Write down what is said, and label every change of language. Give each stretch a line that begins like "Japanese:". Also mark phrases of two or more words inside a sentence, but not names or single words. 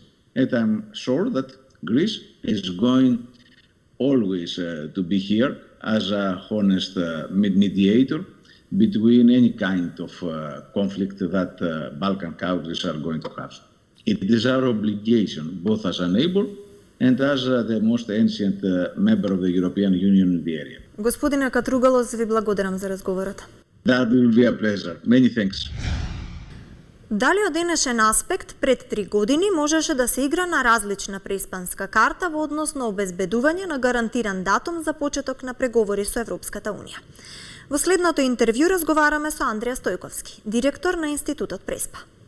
English: And I'm sure that Greece is going always to be here as a honest mediator between any kind of conflict that Balkan countries are going to have. It is our obligation, both as a neighbor and as the most ancient member of the European Union in the area.
Macedonian: Господине Катругалос, ви благодарам за разговорот.
English: That will be a pleasure. Many thanks.
Macedonian: Дали од денешен аспект пред 3 години можеше да се игра на различна преиспанска карта во однос на обезбедување на гарантиран датум за почеток на преговори со Европската Унија? Во следното интервју разговараме со Андреја Стојковски, директор на Институтот Преспа.